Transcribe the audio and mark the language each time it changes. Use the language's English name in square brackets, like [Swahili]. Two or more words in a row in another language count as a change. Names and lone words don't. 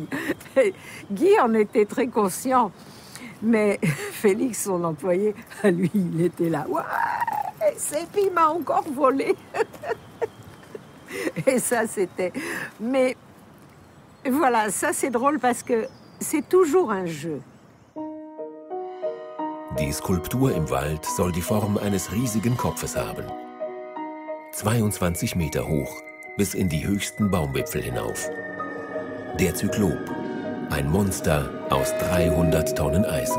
[French] Et Guy en était très conscient, mais Félix, son employé, lui, il était là. Ouais, Seppi m'a encore volé. Et ça, c'était... Mais voilà, ça c'est drôle parce que c'est toujours un jeu. [German] Die Skulptur im Wald soll die Form eines riesigen Kopfes haben. 22 Meter hoch, bis in die höchsten Baumwipfel hinauf. Der Zyklop, ein Monster aus 300 Tonnen Eisen.